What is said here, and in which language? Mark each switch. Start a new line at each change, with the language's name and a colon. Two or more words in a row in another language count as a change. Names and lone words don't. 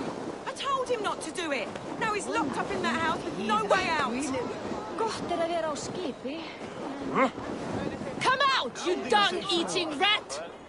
English: I told him not to do it! Now he's locked up in that house with no way out!
Icelandic: Gott að vera á skipi.
English: Come out, you dung-eating rat!